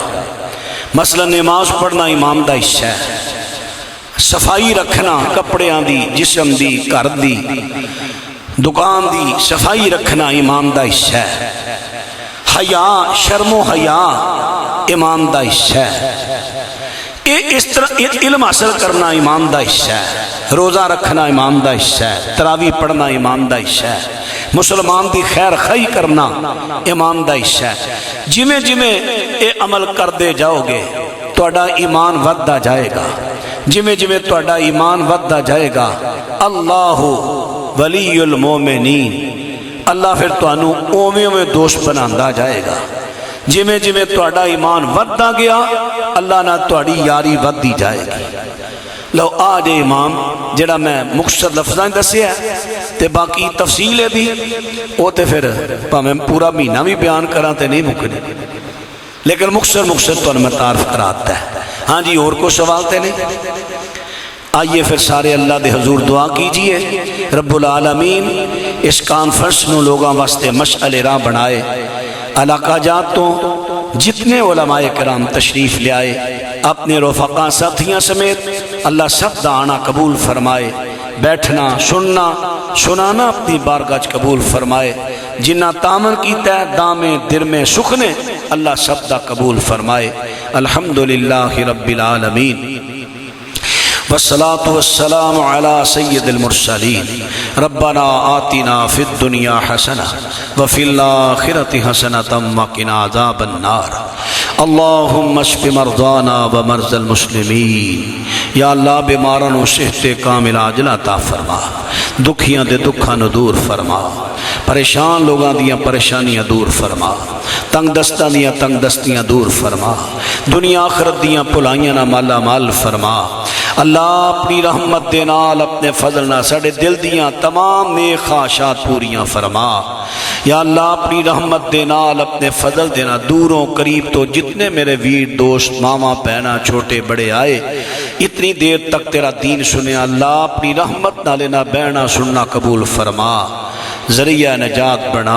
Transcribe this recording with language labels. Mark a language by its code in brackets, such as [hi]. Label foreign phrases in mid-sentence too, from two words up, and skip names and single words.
[pa] مثلا نماز پڑھنا ایمان دا حصہ ہے، صفائی رکھنا کپڑیاں دی، جسم دی، گھر دی، دکان دی صفائی رکھنا ایمان دا حصہ ہے، حیا شرم و حیا ایمان دا حصہ ہے، اس طرح علم حاصل کرنا ایمان دا حصہ ہے، روزہ رکھنا ایمان دا حصہ ہے، تراویح پڑھنا ایمان دا حصہ ہے، مسلمان دی خیر خواہی کرنا ایمان دا حصہ ہے۔ جویں جویں اے عمل کردے جاؤ گے تہاڈا ایمان ودھدا جائے گا، جویں جویں تہاڈا ایمان ودھدا جائے گا [ar] اللہ ولی المومنین، [pa] اللہ پھر تانوں اوویں اوویں دوست بناندا جائے گا۔ جویں جویں تہاڈا ایمان ودھدا گیا اللہ نہ تہاڈی یاری ودھدی جائے گی۔ لو آج امام جڑا میں مختصر لفظاں دسیا تے باقی تفصیل ہے دی وہ تے پھر میں پورا مہینہ بھی بیان کراں تے نہیں مکنے، لیکن مختصر تو میں تعارف کراتا ہے۔ ہاں جی اور کو سوال تے نہیں؟ آئیے پھر سارے اللہ دے حضور دعا کیجئے [ar] رب العالمین [pa] اس کانفرنس نو لوگاں واسطے مشعل راہ بنائے، علاقہ جات تو جتنے علماء کرام تشریف لے آئے اپنے رفقاء ساتھیاں سمیت اللہ سب دا آنا قبول فرمائے، بیٹھنا سننا سنانا اپنی بارگاہ قبول فرمائے، جنہ تامن کیتا ہے دامے درمے سکھنے اللہ سب دا قبول فرمائے۔ [ar] الحمدللہ رب العالمین والصلاة والسلام على سید المرسلین ربنا آتنا فی الدنیا حسنہ وفی الآخرۃ حسنۃ وقنا عذاب النار اللہم اشف مرضانا ومرضى المسلمین [pa] یا اللہ بیماراں نو صحت کامل عاجل عطا فرما، دکھیاں دے دکھاں نو دور فرما، پریشان لوگاں دیاں پریشانیاں دور فرما، تنگ دستاں دیاں تنگ دستیاں دور فرما، دنیا آخرت دیاں بھلائیاں نہ مالا مال فرما۔ اللہ اپنی رحمت دے نال اپنے فضل نہ ساڈے دل دیاں تمام نیک خواہشات پوریاں فرما۔ یا اللہ اپنی رحمت دے نال اپنے فضل دینا دوروں قریب تو جتنے میرے ویر دوست ماما بہنا چھوٹے بڑے آئے اتنی دیر تک تیرا دین سنے، اللہ اپنی رحمت نالے نہ بہنا سننا قبول فرما، ذریعہ نجات بنا۔